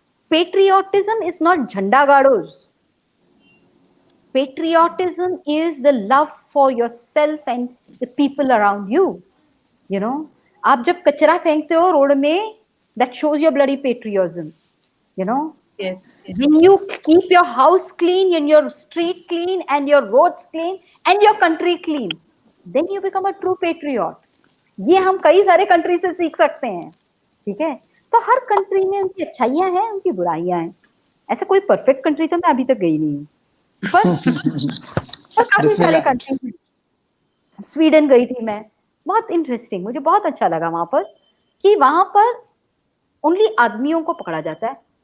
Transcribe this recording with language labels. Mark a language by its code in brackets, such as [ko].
[en] patriotism is not [hi] झंडा गाड़ोज। [en] Patriotism is the love for yourself and the people around you. You know, [hi] आप जब कचरा फेंकते हो रोड में, [en] that shows your bloody patriotism. You know, Yes. when you keep your house clean and your street clean and your roads clean and your country clean, then you become a true patriot. [hi] ये हम कई सारे country से सीख सकते हैं, ठीक है। तो हर कंट्री में उनकी अच्छाइयां हैं, उनकी बुराइयां हैं। ऐसा कोई परफेक्ट कंट्री तो मैं अभी तक गई नहीं हूँ, पर काफी सारे कंट्री। स्वीडन गई थी मैं, बहुत इंटरेस्टिंग, मुझे बहुत अच्छा लगा वहां पर कि वहां पर ओनली आदमियों को पकड़ा जाता है।